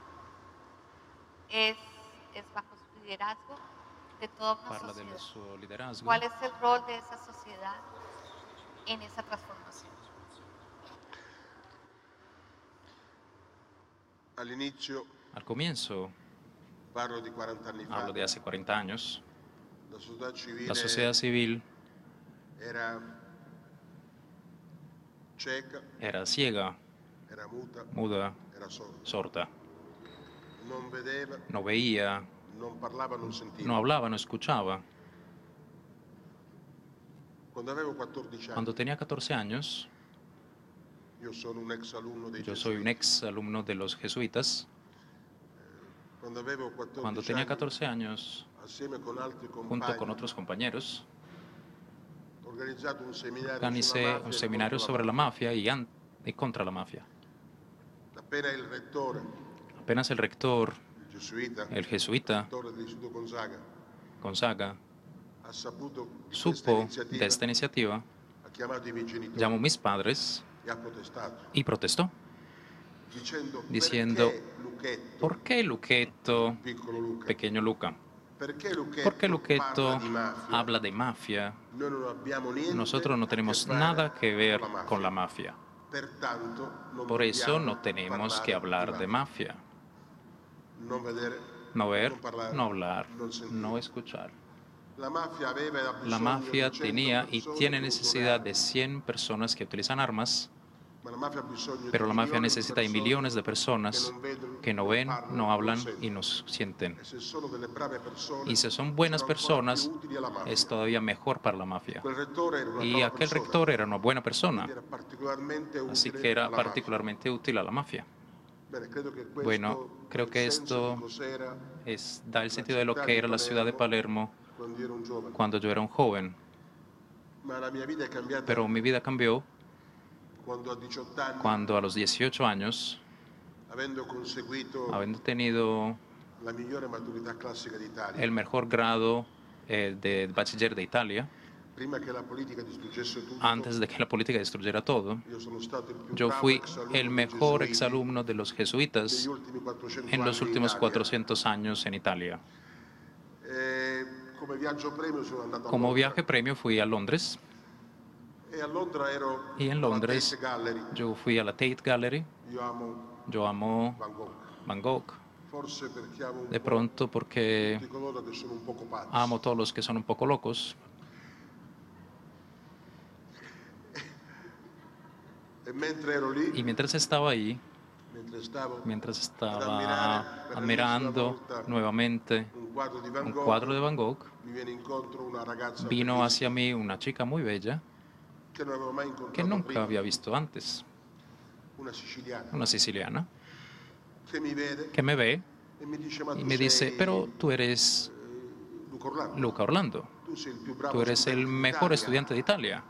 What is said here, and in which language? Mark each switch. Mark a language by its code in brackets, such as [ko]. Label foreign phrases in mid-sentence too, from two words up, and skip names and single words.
[es] es bajo su liderazgo de toda una [it] parla [es] sociedad. [it] del suo liderazgo. [es] ¿Cuál es el rol de esa sociedad en esa transformación? [it] All'inizio, [es] Al comienzo, [it] parlo di 40 anni fa, [es] hablo de hace 40 años, la la sociedad civil [it] era cieca, [es] era ciega, [it] era muta, [es] muda, [it] era sorda. [es] sorda. [it] Non vedeva, [es] No veía, [it] non parlava, non sentiva. [es] no hablaba, no escuchaba. [it] Quando avevo 14 anni, [es] Cuando tenía 14 años, [it] io sono un ex alunno dei [es] yo soy un ex alumno de los jesuitas. [it] Quando avevo 14 [es] Cuando tenía [it] anni, [es] 14 años, [it] assieme con altri [es] junto [it] compagni, [es] con otros compañeros, [it] ho organizzato un seminario [es] organicé [it] sulla mafia [es] un [it] e [es] seminario [it] contro [es] sobre la mafia y contra la mafia. [it] Appena il rettore, [es] Apenas el rector, [it] il [es] el jesuita [it] rettore dell'Istituto Gonzaga, ha saputo di [es] supo [it] questa [es] de esta iniciativa, [it] ha chiamato i miei genitori [es] llamó a mis padres [it] e ha protestato, [es] y protestó, [it] dicendo [es] ¿por qué Luquetto, [it] piccolo Luca, [es] pequeño Luca? [it] perché [es] ¿Por qué [it] parla Luquetto di mafia? [es] habla de mafia? [it] Noi non abbiamo niente [es] Nosotros no [it] a [es] tenemos [it] che fare [es] nada que ver [it] con la [es] con [it] mafia. [es] la mafia. [it] Pertanto, non [es] Por eso [it] dobbiamo [es] no tenemos [it] parlare [es] que hablar [it] di [es] de mafia. [it] Non vedere, [es] No ver, [it] non parlare, [es] no hablar, [it] non sentire. [es] no escuchar. [it] La mafia aveva e ha [es] La [it] bisogno [es] mafia [it] di 100 [es] tenía y [it] persone [es] tiene [it] che [es] necesidad [it] usano [es] de 100 personas que utilizan armas, [it] ma la mafia ha bisogno [es] pero [it] di [es] la mafia [it] milioni di [es] necesita de [it] persone [es] millones de personas que no ven, [it] parlano, [es] no hablan [it] sentono. [es] y no sienten. [it] E se sono delle brave persone, [es] Y si son buenas [it] sono ancora [es] personas, [it] più utili alla mafia. [es] es todavía mejor para la mafia. [it] Quel rettore era una [es] Y [it] brava [es] aquel [it] persona, [es] rector era una buena persona, [it] quindi era particolarmente [es] así [it] utile [es] que era [it] alla mafia. [es] particularmente útil a la mafia. [it] Bene, credo che questo, [es] Bueno, creo que [it] il senso [es] esto [it] di cos'era [es] da el sentido de lo que era la ciudad de Palermo [it] quando ero un giovane. [es] cuando yo era un joven. [it] Ma la mia vita è cambiata [es] Pero mi vida cambió [it] quando a 18 anni, [es] cuando a los 18 años, [it] avendo conseguito [es] habiendo tenido [it] la migliore maturità classica d'Italia, [es] el mejor grado de bachiller de Italia, [it] prima che la politica distruggesse tutto, [es] antes de que la política destruyera todo, [it] io sono stato il più [es] yo [it] bravo [es] fui [it] exalunno [es] el [it] dei [es] mejor [it] gesuiti [es] exalumno de los jesuitas [it] degli ultimi 400 [es] en los [it] anni in [es] últimos [it] Italia. [es] 400 años en Italia. [it] Come viaggio premio sono andato a [es] Como [it] Londra. [es] viaje premio fui a Londres [it] E a Londra ero [es] y en [it] alla [es] Londres [it] Tate Gallery. [es] yo fui a la Tate Gallery. [it] Io amo [es] Yo amo [it] Van Gogh, [es] Van Gogh, [it] forse perché amo un [es] de [it] po' [es] pronto porque [it] tutti coloro che sono un poco pazzi. [es] amo a todos los que son un poco locos. [it] E [es] Y mientras estaba ahí, mientras estaba admirando nuevamente un cuadro de Van Gogh, vino hacia mí una chica muy bella que nunca había visto antes, una siciliana, que me ve y me dice, pero tú eres Luca Orlando, tú eres el mejor estudiante de Italia.